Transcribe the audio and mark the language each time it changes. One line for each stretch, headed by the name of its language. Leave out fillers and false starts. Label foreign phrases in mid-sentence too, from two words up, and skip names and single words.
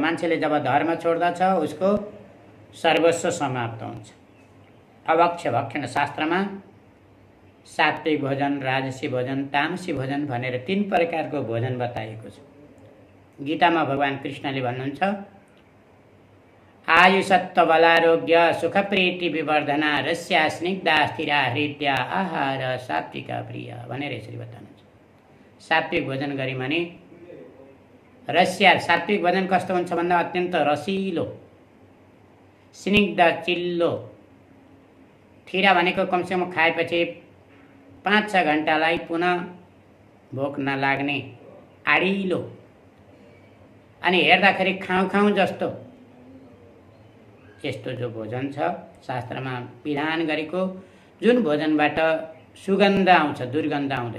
Nepali: मान्छेले जब धर्म छोड्दछ उसको सर्वस्व समाप्त हुन्छ। अवक्ष भक्षण शास्त्रमा सात्विक भोजन, राजसी भोजन, तामसी भोजन भनेर 3 प्रकारको भोजन बताएको छ। गीतामा भगवान कृष्णले भन्नुहुन्छ,
Sanskrit: आयु सत्व बलारोग्य सुख प्रीति विवर्धना रस्या स्निग्धा स्थिरा हृदय आहार सात्विका प्रिय
Nepali: भनेर यसरी बताउनुहुन्छ। सात्विक भोजन गरी भने रस्या, सात्विक भोजन कस्तो हुन्छ भन्दा अत्यन्त रसिलो, स्निग्ध चिल्लो, थिरा भनेको कमसेकम खाएपछि 5-6 घण्टालाई पुनः भोक नलाग्ने आडिलो, अनि हेर्दाखेरि खाउँ जस्तो यस्तो जो भोजन छ शास्त्रमा विधान गरेको, जुन भोजनबाट सुगन्ध आउँछ, दुर्गन्ध आउँदैन।